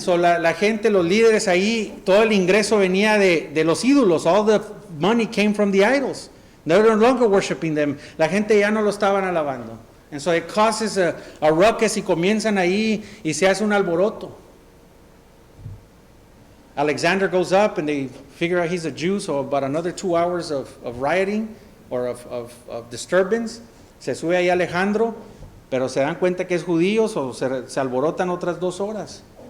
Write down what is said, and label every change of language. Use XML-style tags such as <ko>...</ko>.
<es>So la gente, los líderes ahí, todo el ingreso venía de los ídolos.</es> <en>All the money came from the idols. They're no longer worshiping them.</en> <es>La gente ya no lo estaban alabando.</es> <en>And so it causes a ruckus</en> <es>y comienzan ahí y se hace un alboroto.</es> <en>Alexander goes up and they figure out he's a Jew, so about another 2 hours of rioting or of disturbance.</en> <es>Se sube ahí Alejandro, pero se dan cuenta que es judío, o se alborotan otras 2 horas.</es>